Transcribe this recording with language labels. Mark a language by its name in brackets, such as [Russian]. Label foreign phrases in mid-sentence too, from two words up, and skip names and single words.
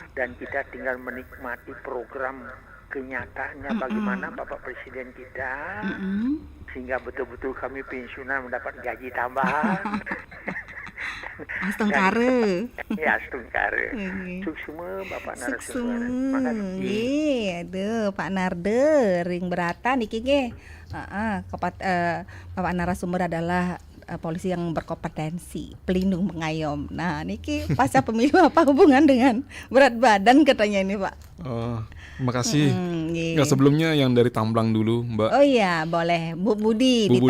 [Indonesian] Dan kita tinggal menikmati program kenyataannya bagaimana Bapak Presiden kita, sehingga betul-betul kami pensiunan mendapat gaji tambahan. Astungkare. Ya, astungkare. Oke. Suksema Bapak Suksum. narasumber. Terima kasih. Nggih, aduh Pak Narde ring beratan iki nggih. Bapak narasumber adalah polisi yang berkompetensi, pelindung pengayom. Nah, niki pasca pemilu apa hubungan dengan berat badan katanya ini, Pak? Terima kasih. Nggih. Nggak, sebelumnya yang dari Tamblang dulu, Mbak. Oh iya, boleh. Bu Budi di